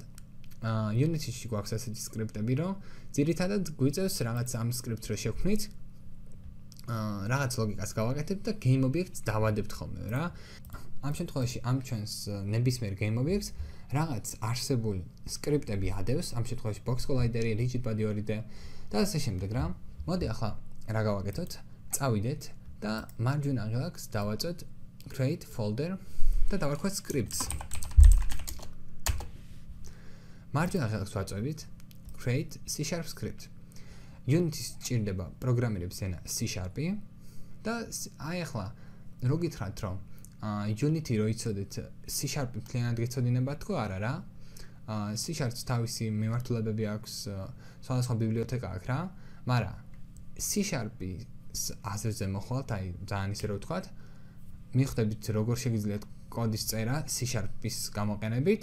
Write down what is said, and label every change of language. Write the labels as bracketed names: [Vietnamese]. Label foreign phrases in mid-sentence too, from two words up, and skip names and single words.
[Georgian] Unity-ში გვაქვს ასეთი სკრიპტები, რომ ძირითადად გვიწევს რაღაც ამ სკრიპტს რო შევქმნით, რაღაც ლოგიკას გავაკეთებთ და [English] game objects [Georgian] დავადებთ ხოლმე რა. ამ შემთხვევაში ამ ჩვენს ნებისმიერ [English] game objects [Georgian] რაღაც არსებული სკრიპტები ადევს, ამ შემთხვევაში [English] box collider- [Georgian] ი, [English] rigid body 2D [Georgian] და ასე შემდეგ რა. მოდი ახლა რა გავაკეთოთ? წავიდეთ და მარჯვენა ღილაკს დავაწვეთ [English] create folder [Georgian] და დავარქვათ scripts. მარჯვენა ღილაკს ვაწვევით [English] create C# script. [Georgian] Unity-ს ჭირდება პროგრამირების ენა C# და აი ახლა რო გითხრათ რომ Unity რო იცოდეთ C# მთლიანად გეცოდინება თქო არა რა. C#-ს თავისი მიმართულებები აქვს, სხვადასხვა ბიბლიოთეკა აქვს რა, მაგრამ C#-ის აზრზე მოხვალთ, აი ძალიან ისე რო ვთქვათ, მიხვდებით როგორ შეგიძლიათ კოდის წერა C#-ის გამოყენებით.